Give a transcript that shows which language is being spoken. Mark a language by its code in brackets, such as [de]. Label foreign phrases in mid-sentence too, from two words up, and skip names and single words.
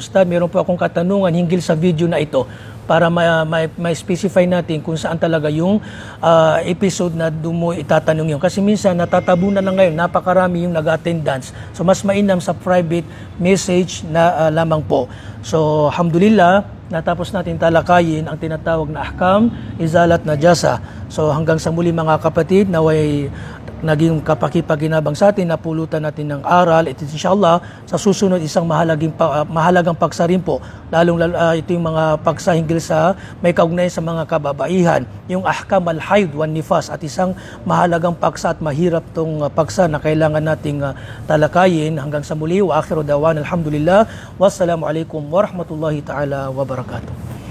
[tl] Ustad, meron po akong katanungan hinggil sa video na ito para ma-specify natin kung saan talaga yung episode na doon mo itatanong yun. Kasi minsan natatabunan na ngayon, napakarami yung nag-attendance. So mas mainam sa private message na lamang po. So alhamdulillah, natapos natin talakayin ang tinatawag na [ar] أحكام إزالة النجاسة. [tl] So hanggang sa muli mga kapatid, naway naging kapakipaginabang sa atin, napulutan natin ng aral. At inshallah, sa susunod isang mahalagang paksa rin po. Ito yung mga paksa hinggil sa may kaugnayan sa mga kababaihan. Yung [ar] أحكام الحيض والنفاس [tl] at isang mahalagang paksa at mahirap tong paksa na kailangan nating talakayin. Hanggang sa muli, [ar] وآخر دعوانا الحمد لله والسلام عليكم ورحمة الله تعالى وبركاته.